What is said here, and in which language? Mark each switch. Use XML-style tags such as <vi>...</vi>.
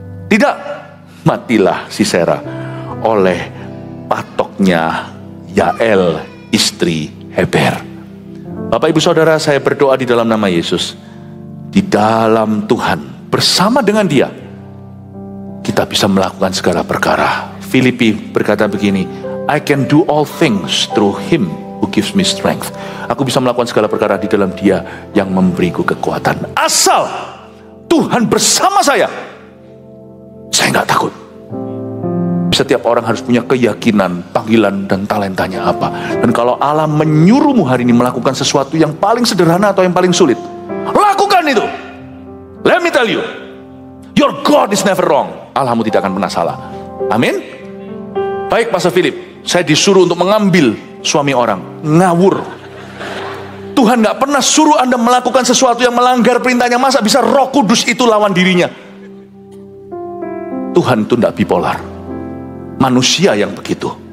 <id>Tidak, matilah Sisera oleh patoknya Yael istri Heber. Bapak Ibu Saudara, saya berdoa di dalam nama Yesus. Di dalam Tuhan, bersama dengan Dia, kita bisa melakukan segala perkara. Filipi berkata begini,</id> <en>I can do all things through Him who gives me strength.</en> <id>Aku bisa melakukan segala perkara di dalam Dia yang memberiku kekuatan. Asal Tuhan bersama saya nggak takut. Setiap orang harus punya keyakinan, panggilan dan talentanya apa. Dan kalau Allah menyuruhmu hari ini melakukan sesuatu yang paling sederhana atau yang paling sulit, lakukan itu.</id> <en>Let me tell you, your God is never wrong.</en> <id>Allahmu tidak akan pernah salah. Amin. Baik Pastor Philip, saya disuruh untuk mengambil suami orang. Ngawur. Tuhan gak pernah suruh Anda melakukan sesuatu yang melanggar perintahnya. Masa bisa Roh Kudus itu lawan dirinya? Tuhan itu gak bipolar. Manusia yang begitu.</id>